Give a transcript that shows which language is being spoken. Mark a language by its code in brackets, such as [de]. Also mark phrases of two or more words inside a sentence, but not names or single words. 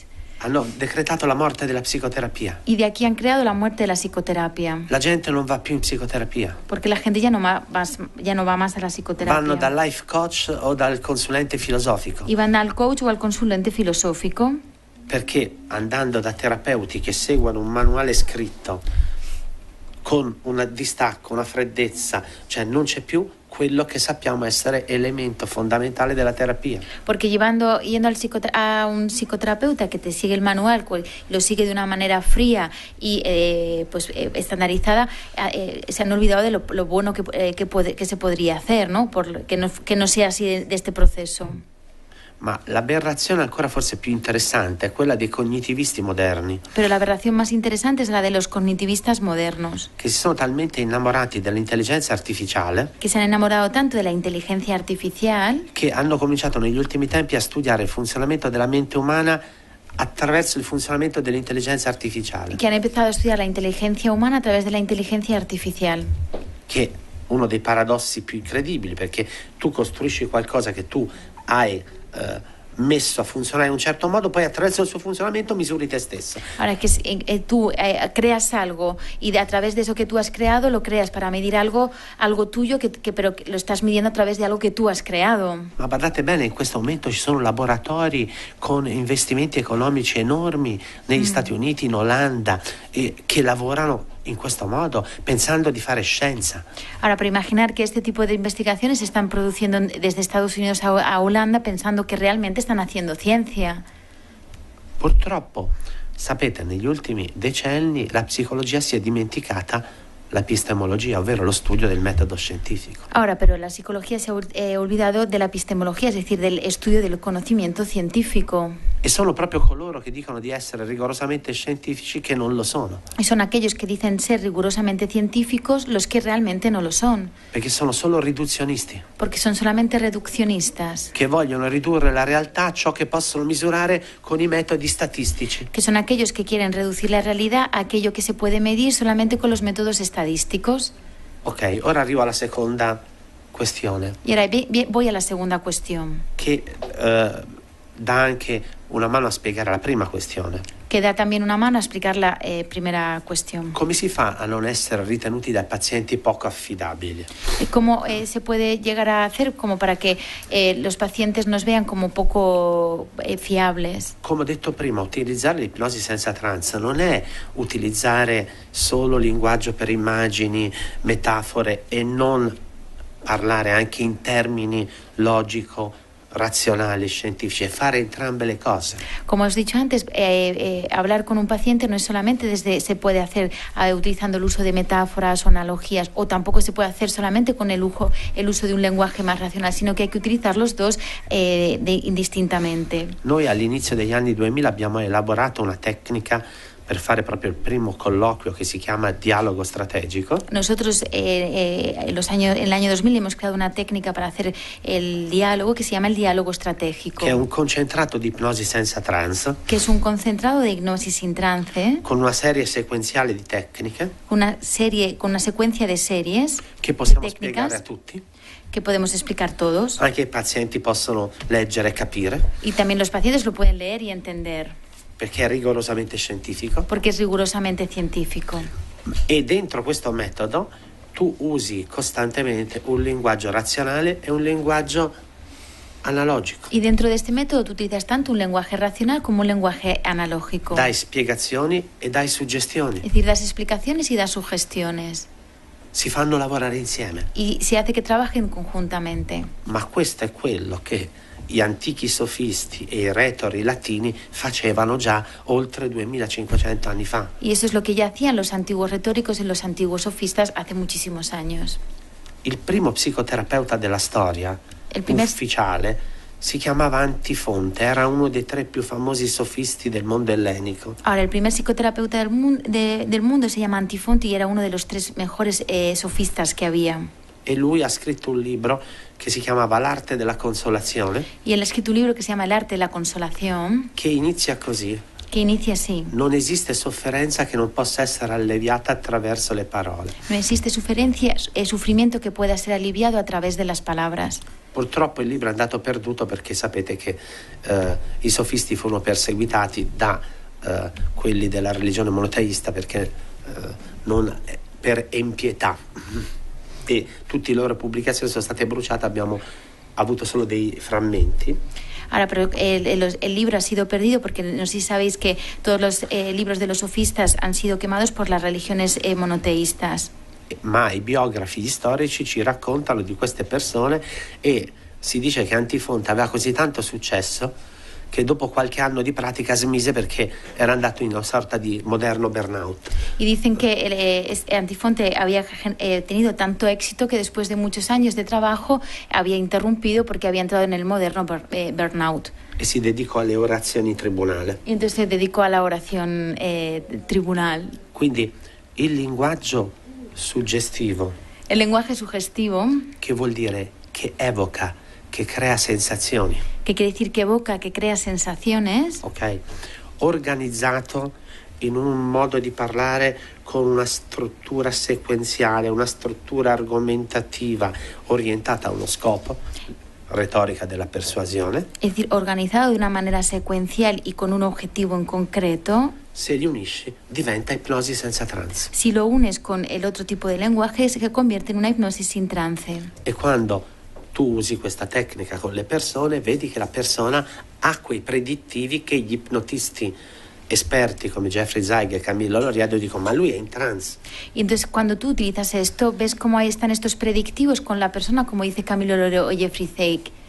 [it] Hanno decretato la morte della psicoterapia. [es] Y de aquí han creado la muerte de la psicoterapia. [it] La gente non va più in psicoterapia. [es] Porque la gente ya no va más a la psicoterapia. [it] Vanno dal [en] life coach [it] o dal consulente filosofico. [es] Y van al coach o al consulente filosófico. [it] perché andando da terapeuti che seguono un manuale scritto con un distacco, una freddezza, cioè non c'è più quello che sappiamo essere elemento fondamentale della terapia. [es] Porque yendo a un psicoterapeuta que te sigue el manual, lo sigue de una manera fría y estandarizada, se han olvidado de lo bueno que se podría hacer, ¿no? Que no sea así de este proceso. [it] Ma l'aberrazione ancora forse più interessante è quella dei cognitivisti moderni. [es] Pero la aberración más interesante es la de los cognitivistas modernos. [it] Che si sono talmente innamorati dell'intelligenza artificiale. [es] Que se han enamorado tanto de la inteligencia artificial. [it] Che hanno cominciato negli ultimi tempi a studiare il funzionamento della mente umana attraverso il funzionamento dell'intelligenza artificiale. [es] Que han empezado a estudiar la inteligencia humana a través de la inteligencia artificial. [it] Che è uno dei paradossi più incredibili, perché tu costruisci qualcosa che tu hai messo a funzionare in un certo modo, poi attraverso il suo funzionamento misuri te stesso. [es] Ahora que tú creas algo y a través de eso que tú has creado lo creas para medir algo tuyo, pero lo estás midiendo a través de algo que tú has creado. [it] Ma guardate bene, in questo momento ci sono laboratori con investimenti economici enormi negli Stati Uniti, in Olanda, che lavorano in questo modo, pensando di fare scienza. [es] Ahora, para imaginar que este tipo de investigaciones se están produciendo desde Estados Unidos a Holanda, pensando que realmente están haciendo ciencia. [it] Purtroppo, sapete, negli ultimi decenni la psicologia si è dimenticata la epistemologia, ovvero lo studio del metodo scientifico. [es] Ahora, pero la psicología se ha olvidado de la epistemología, es decir, del estudio del conocimiento científico. [it] E sono proprio coloro che dicono di essere rigorosamente scientifici che non lo sono. [es] Y son aquellos que dicen ser rigurosamente científicos los que realmente no lo son. [it] Perché sono solo riduzionisti. [es] Porque son solamente reduccionistas. [it] Che vogliono ridurre la realtà a ciò che possono misurare con i metodi statistici. [es] Que son aquellos que quieren reducir la realidad a aquello que se puede medir solamente con los métodos estadísticos. [it] Ok, ora arrivo alla seconda questione. [es] Y ahora voy a la segunda cuestión. [it] Che dà anche una mano a spiegare la prima questione. [es] Que da también una mano a explicar la primera cuestión. [it] Come si fa a non essere ritenuti dai pazienti poco affidabili? [es] ¿Cómo se puede llegar a hacer como para que los pacientes nos vean como poco fiables? [it] Come ho detto prima, utilizzare l'ipnosi senza trance non è utilizzare solo linguaggio per immagini, metafore e non parlare anche in termini logico, razionali, scientifici, e fare entrambe le cose. [es] Como os he dicho antes, hablar con un paciente no es solamente se puede hacer utilizando el uso de metáforas o analogías, o tampoco se puede hacer solamente con el uso de un lenguaje más racional, sino que hay que utilizar los dos indistintamente. [it] Noi all'inizio degli anni 2000 abbiamo elaborato una tecnica per fare proprio il primo colloquio che si chiama dialogo strategico. [es] Nosotros en el año 2000 hemos creado una técnica para hacer el diálogo que se llama el diálogo estratégico. [it] Che è un concentrato di ipnosi senza trance. [es] Que es un concentrado de hipnosis sin trance. [it] Con una serie sequenziale di tecniche. [es] Con una secuencia de series. [it] Che possiamo spiegare a tutti. [es] Que podemos explicar todos. [it] Anche i pazienti possono leggere e capire. [es] Y también los pacientes lo pueden leer y entender. [it] Perché è rigorosamente scientifico. [es] Porque es rigurosamente científico. [it] E dentro questo metodo tu usi costantemente un linguaggio razionale e un linguaggio analogico. [es] Y dentro de este método tú utilizas tanto un lenguaje racional como un lenguaje analógico. [it] Dai spiegazioni e dai suggestioni. [es] Es decir, das explicaciones y das sugestiones. [it] Si fanno lavorare insieme. [es] Y se hace que trabajen conjuntamente. [it] Ma questo è quello che gli antichi sofisti e i retori latini facevano già oltre 2500 anni fa. [es] Y eso es lo que ya hacían los antiguos retóricos y los antiguos sofistas hace muchísimos años. [it] Il primo psicoterapeuta della storia ufficiale si chiamava Antifonte, era uno dei 3 più famosi sofisti del mondo ellenico. [es] Ahora, el primer psicoterapeuta del mundo se llama Antifonte y era uno de los 3 mejores sofistas que había. [it] E lui ha scritto un libro che si chiamava L'arte della consolazione. [es] Y él ha escrito un libro que se llama El arte de la consolación. [it] Che inizia così. [es] Que inicia así. [it] Non esiste sofferenza che non possa essere alleviata attraverso le parole. [es] No existe sufrimiento que pueda ser aliviado a través de las palabras. [it] Purtroppo il libro è andato perduto perché sapete che i sofisti furono perseguitati da quelli della religione monoteista perché per empietà. E tutte le loro pubblicazioni sono state bruciate, abbiamo avuto solo dei frammenti. [es] Ahora, pero el libro ha sido perdido porque no sé si sabéis que todos los libros de los sofistas han sido quemados por las religiones monoteístas. [it] Ma i biografi storici ci raccontano di queste persone e si dice che Antifonte aveva così tanto successo che dopo qualche anno di pratica smise perché era andato in una sorta di moderno burnout. [es] Y dicen que Antifonte había tenido tanto éxito que después de muchos años de trabajo había interrumpido porque había entrado en el moderno burnout. [it] E si dedicò alle orazioni in tribunale. [es] Y entonces se dedicó a la oración tribunal. [it] Quindi il linguaggio suggestivo. [es] El lenguaje sugestivo. [it] Che vuol dire che evoca, che crea sensazioni. [es] Que quiere decir que evoca, que crea sensaciones. [it] Ok. Organizzato in un modo di parlare con una struttura sequenziale, una struttura argomentativa orientata a uno scopo, retorica della persuasione. [es] Es decir, organizado de una manera secuencial y con un objetivo en concreto. [it] Se li unisci diventa ipnosi senza trance. [es] Si lo unes con el otro tipo de lenguaje se convierte in una ipnosis sin trance. [it] E quando tu usi questa tecnica con le persone, vedi che la persona ha quei predittivi che gli ipnotisti esperti come Jeffrey Zeig e Camillo Loriado dicono ma lui è in trance. [es] Y entonces cuando tú utilizas esto, ves cómo ahí están estos predictivos con la persona, como dice Camillo Loriado o Jeffrey Zeig.